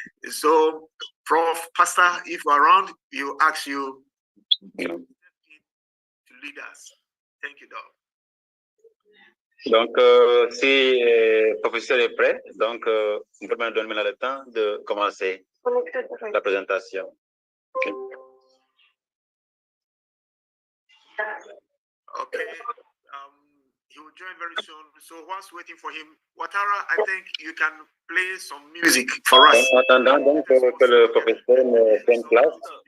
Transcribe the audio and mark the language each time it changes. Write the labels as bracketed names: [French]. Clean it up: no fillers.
[English] So, Prof, Pastor, if you're around, you ask you to lead us. Thank you, Doc. [French] Donc, si le professeur est prêt, donc, on peut me donner le temps de commencer la présentation. [English] Okay. Okay. He will join very soon. So, whilst waiting for him, Watara, I think you can play some music for us. [French] En attendant donc que le professeur prenne place.